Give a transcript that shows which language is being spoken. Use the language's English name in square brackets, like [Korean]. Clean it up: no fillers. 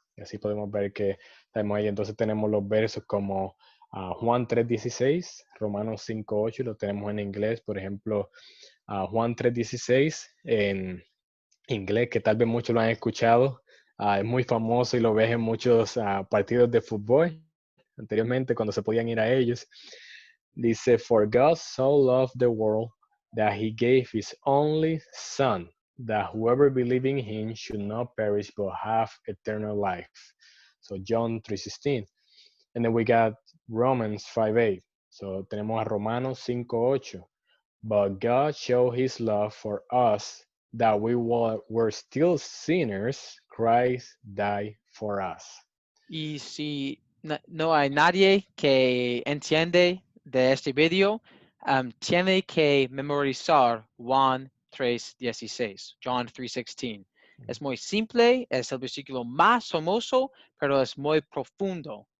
[Spanish] Y así podemos ver que estamos ahí. Entonces tenemos los versos como Juan 3:16, Romanos 5:8, lo tenemos en inglés, por ejemplo, Juan 3:16 en inglés, que tal vez muchos lo han escuchado. Es muy famoso y lo ves en muchos partidos de fútbol. Anteriormente, cuando se podían ir a ellos, dice, [English] For God so loved the world that he gave his only son, that whoever believes in him should not perish but have eternal life. So John 3:16. And then we got Romans 5:8. So [Spanish] tenemos a Romanos 5:8. [English] But God showed his love for us that we were still sinners, Christ died for us. [Spanish] Y si no hay nadie que entiende de este video, tiene que memorizar Juan 3:16, John 3:16. Es muy simple, es el versículo más famoso, pero es muy profundo.